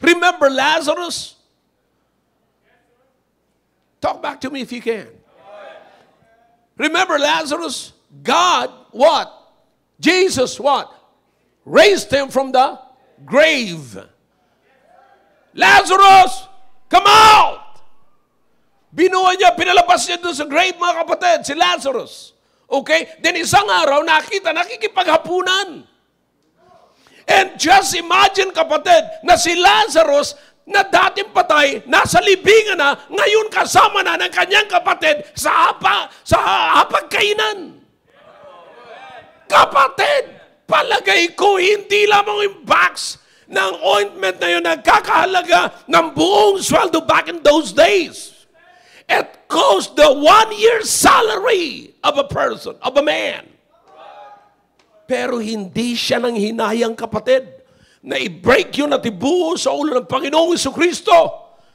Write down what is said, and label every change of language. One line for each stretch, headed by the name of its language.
English: Remember Lazarus? Talk back to me if you can. Remember Lazarus? God, what? Jesus, what? Raised him from the grave. Lazarus, come out!
Filipino: Binuha niya, pinalabas niya doon sa grave, mga kapatid, si Lazarus. Okay? Then isang araw, nakikipaghapunan.
English: And just imagine,
Filipino: kapatid, na si Lazarus, na dating patay, nasa libingan na, ngayon kasama na ng kanyang kapatid sa hapagkainan. Kapatid, palagay ko, hindi lamang yung box na ang ointment na yun nagkakahalaga ng buong sweldo
English: back in those days.
Filipino: It cost the 1 year salary of a person, of a man. Pero hindi siya nang hinayang, kapatid, na i-break yun at ibuo sa ulo ng Panginoong Jesucristo.